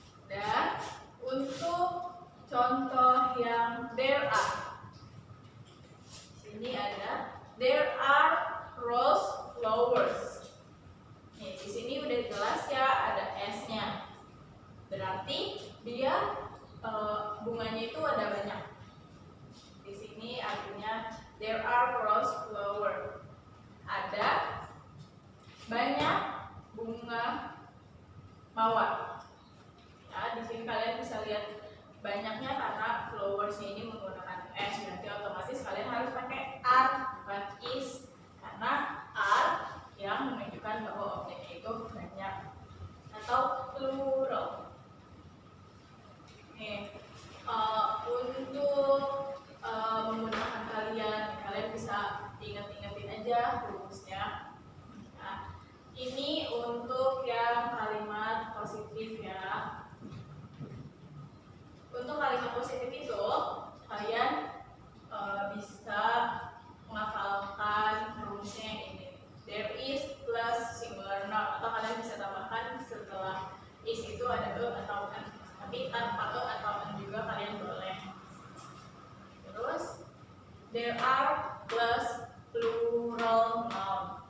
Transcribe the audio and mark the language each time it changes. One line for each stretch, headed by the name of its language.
Indonesian: Dan untuk contoh yang there are, sini ada
English: there are rose flowers.
Indonesian: Nih di sini udah jelas ya ada s-nya. Berarti dia bunganya itu ada banyak. Di sini artinya
English: there are rose flower.
Indonesian: Ada banyak bunga mawar. Ya, di sini kalian bisa lihat banyaknya karena flowers ini menggunakan s, berarti otomatis kalian harus pakai are bukan is, karena are yang menunjukkan bahwa objeknya itu banyak atau plural. Nih, untuk menggunakan kalian bisa ingat-ingatin aja rumusnya. Nah, ini untuk yang kalimat positif ya. Untuk kalimat positif itu kalian bisa menghafalkan rumusnya yang ini.
English: There is plus singular noun,
Indonesian: atau kalian bisa tambahkan setelah is itu ada e atau n. Tapi tanpa e atau n juga kalian boleh. Terus
English: there are plus plural noun.